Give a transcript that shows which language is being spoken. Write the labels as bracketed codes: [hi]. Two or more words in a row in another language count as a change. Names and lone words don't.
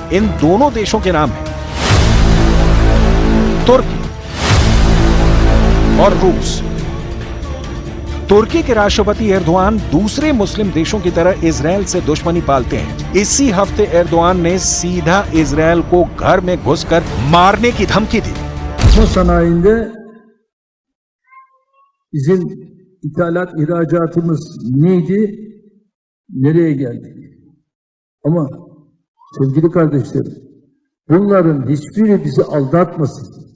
[hi] इन दोनों देशों के नाम हैं तुर्की और रूस। तुर्की के राष्ट्रपति एर्दोआन दूसरे मुस्लिम देशों की तरह इजरायल से दुश्मनी पालते हैं। इसी हफ्ते एर्दोआन ने सीधा इजरायल को घर में घुसकर मारने की धमकी दी। [tr] sanayinde bizim ithalat ihracatımız neydi? Nereye geldik? Ama sevgili kardeşlerim, bunların hiçbiri bizi aldatmasın.